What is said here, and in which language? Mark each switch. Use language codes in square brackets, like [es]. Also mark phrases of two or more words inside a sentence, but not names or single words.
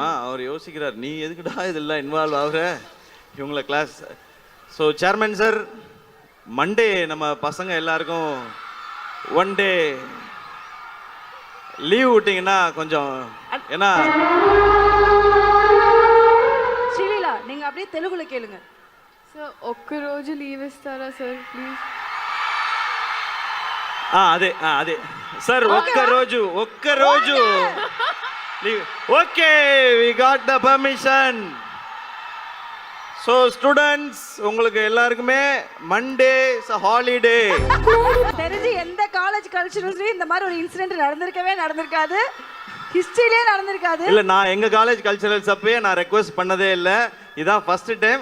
[ta] அவர் யோசிக்கிறார், நீ எதுக்குடா இதெல்லாம் இன்வால்வ் ஆகுற இவங்கள கிளாஸ். [en] so chairman [ta] சார், மண்டே நம்ம பசங்க எல்லாருக்கும் 1 [en] day leave [ta] விட்டீங்கன்னா கொஞ்சம், ஏன்னா நீங்க அப்படியே தெலுங்குல கேளுங்க. [te] సార్ ఒక్క రోజు లీవ్ ఇస్తారా సార్ ప్లీజ్? అదే అదే సార్ ఒక్క రోజు [en] okay we got the permission. so students [ta] உங்களுக்கு எல்லாருக்குமே [en] Monday holiday. [ta] தெரிஞ்சு எந்த [en] college culturals [ta] இந்த மாதிரி ஒரு இன்சிடென்ட் நடந்திருக்காது, ஹிஸ்டரியிலே நடந்திருக்காது. இல்ல நான் எங்க [en] college culturals [ta] அப்பயே நான் ரெக்வெஸ்ட் பண்ணதே இல்லை, இதான் [en] first time.